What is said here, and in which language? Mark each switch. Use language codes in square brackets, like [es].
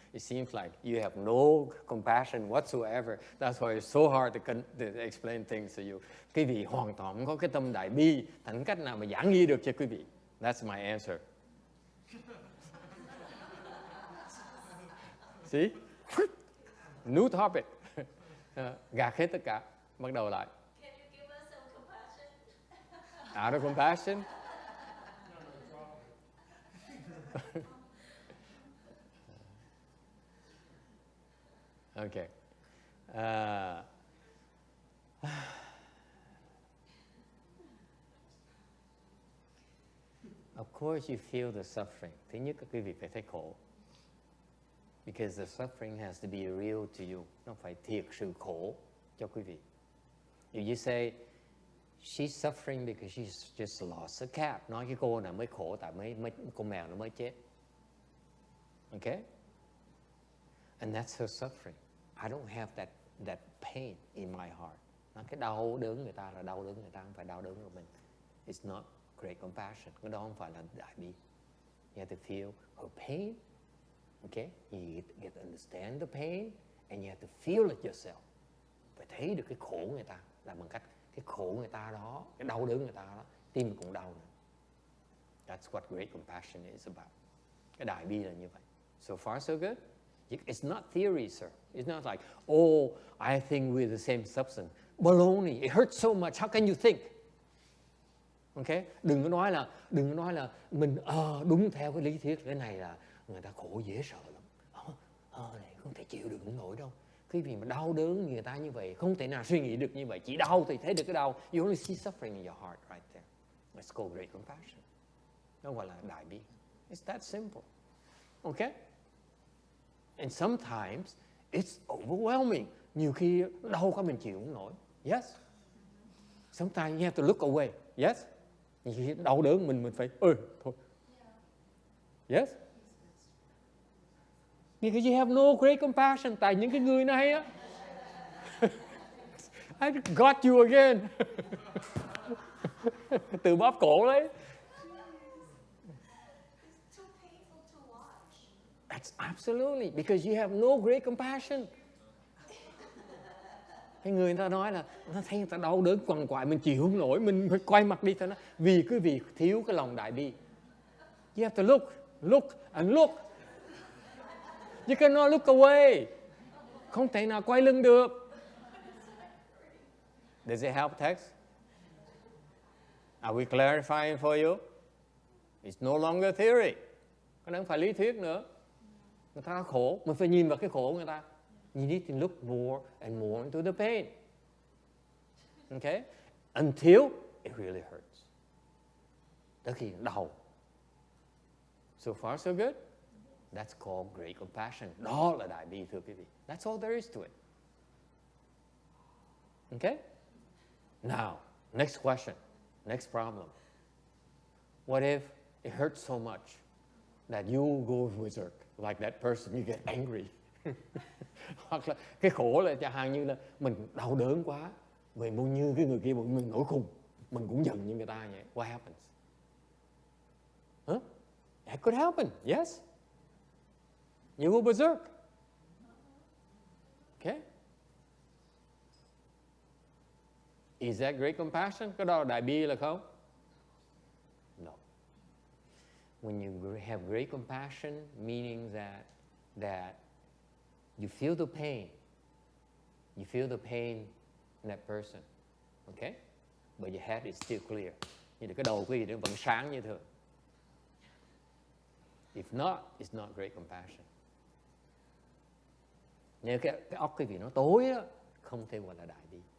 [en] It seems like you have no compassion whatsoever. That's why it's so hard to explain things to you. [vi] Quý vị hoàn toàn không có cái tâm đại bi, thành cách nào mà giảng nghĩa được cho quý vị. [en] That's my answer. See? New topic. [vi] Gạt hết tất cả, bắt đầu lại. [en] Can you give us some compassion? Out of compassion? Okay. Of course you feel the suffering. [vi] Thứ nhất quý vị phải thấy khổ. [en] Because the suffering has to be real to you. [vi] Nó phải thiệt sự khổ cho quý vị. [en] If you say, she's suffering because she's just lost a cat. [vi] Nói cái cô này mới khổ tại mấy con mèo nó mới chết. [en] Okay? And that's her suffering. I don't have that pain in my heart. [vi] Nói cái đau đớn người ta là đau đớn người ta, không phải đau đớn của mình. [en] It's not great compassion. [vi] Cái đó không phải là đại bi. [en] You have to feel her pain. Okay? You get to understand the pain and you have to feel it yourself. [vi] Phải thấy được cái khổ người ta là bằng cách cái khổ người ta đó, cái đau đớn người ta đó, tim cũng đau nữa. [en] That's what great compassion is about. [vi] Cái đại bi là như vậy. [en] So far so good. It's not theory, sir. It's not like, oh, I think we're the same substance. Baloney. It hurts so much. How can you think? Okay? [vi] Đừng có nói là mình đúng theo cái lý thuyết cái này là người ta khổ dễ sợ lắm. Này không thể chịu được nổi đâu. Cái gì mà đau đớn người ta như vậy, không thể nào suy nghĩ được như vậy. Chỉ đau thì thấy được cái đau. [en] You only see suffering in your heart right there. Let's call great compassion. [vi] Nó gọi là đại bi. [en] It's that simple. Okay? And sometimes it's overwhelming. [vi] Nhiều khi đau quá mình chịu không nổi. [en] Yes. Sometimes you have to look away. Yes. [vi] Nhiều khi đau đớn mình phải thôi. [en] Yes. Because you have no great compassion. [vi] Tại những cái người này á. [en] I got you again. [vi] Từ bóp cổ đấy. [en] It's too painful to watch. That's absolutely. Because you have no great compassion. [vi] Cái người ta nói là nó thấy người ta đau đớn quằn quại, mình chịu không nổi, mình phải quay mặt đi thôi. Vì quý vị thiếu cái lòng đại bi. [en] You have to look and look. You cannot look away. [vi] Không thể nào quay lưng được. [en] Does it help text? Are we clarifying for you? It's no longer theory. [vi] Cái đó không phải lý thuyết nữa. Người ta khổ, mình phải nhìn vào cái khổ của người ta. [en] You need to look more and more into the pain. Okay? Until it really hurts. [vi] Tới khi đau. [en] So far so good? That's called great compassion. [vi] Đó là đại bi thưa quý vị. [en] That's all there is to it. Okay? Now, next question. Next problem. What if it hurts so much that you go berserk? Like that person, you get angry. Hoặc là cái khổ là chẳng hạn như là mình đau đớn quá, vậy muốn như cái người kia mình nổi khùng, mình cũng giận như người ta vậy. What happens? Huh? That could happen, yes. You go berserk. Okay? Is that great compassion? [vi] Cái đó là đại bi là không? No. [en] When you have great compassion, meaning that you feel the pain. You feel the pain in that person. Okay? But your head is still clear. [vi] Nhưng cái đầu quý vị nó vẫn sáng như thường. [en] If not, it's not great compassion. [vi] Nếu cái óc quý vị nó tối đó, không thể gọi là đại bi.